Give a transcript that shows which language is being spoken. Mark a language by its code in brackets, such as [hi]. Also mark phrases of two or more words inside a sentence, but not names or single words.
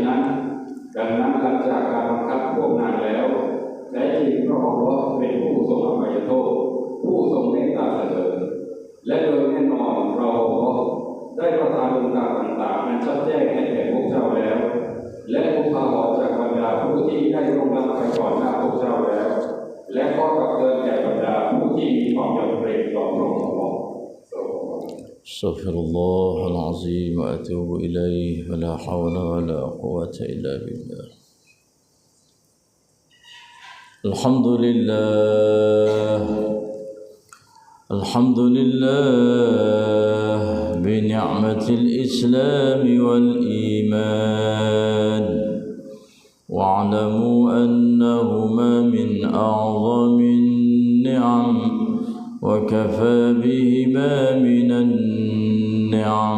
[th] นั้นดังนั้นหลังจากการบังคับพวกนางแล้วแท้จริงพระองค์เป็นผู้ทรงอภัยโทษผู้ทรงเมตตาเสมอและโดยแน่นอนเราได้ประทานองค์การต่างๆนั้นชัดแจ้งให้แก่พวกเจ้าแล้วและพวกเขาออกจากบรรดาผู้ที่ได้ลงนามไปก่อนหน้าพวกเจ้าแล้วและก็ตักเตือนแก่บรรดาผู้ที่มีความยำเกรงต่อพระองค์ [ar] أستغفر الله العظيم وأتوب إليه ولا حول ولا قوة إلا بالله. الحمد لله بنعمة الإسلام والإيمان واعلموا أنهما من أعظم النعم وكفى بهما من النعم.